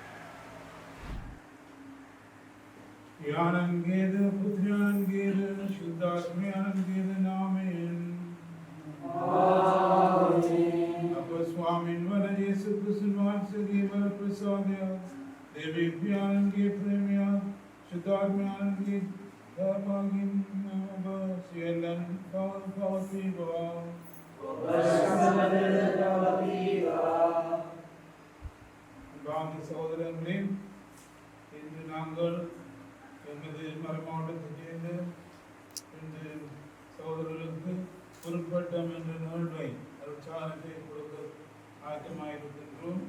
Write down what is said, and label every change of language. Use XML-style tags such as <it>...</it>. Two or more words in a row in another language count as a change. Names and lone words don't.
<si>යානන්ගේද පුත්‍රයන්ගේද ශුද්ධාත්මයන්ගේද නාමයෙන් ආමේන්. අප ස්වාමීන් වන යේසු ක්‍රිස්තුස් වහන්සේගේ වර ප්‍රසාදය දෙවියන්ගේ ප්‍රේමය ශුද්ධාත්මයන්ගේ සහභාගීන් ඔබ සියල්ලන් පවතිවා.</si> <ta>வாங்க சகோதரர்களே, இன்று நாங்கள் எமது மறை மாவட்டத்தைச் சேர்ந்த இந்த சகோதரர்களுக்கு பொருட்பட்டம் என்ற நிகழ்வை அருட்சாதனத்தை கொடுக்க ஆயத்தமாயிருக்கின்றோம்.</ta>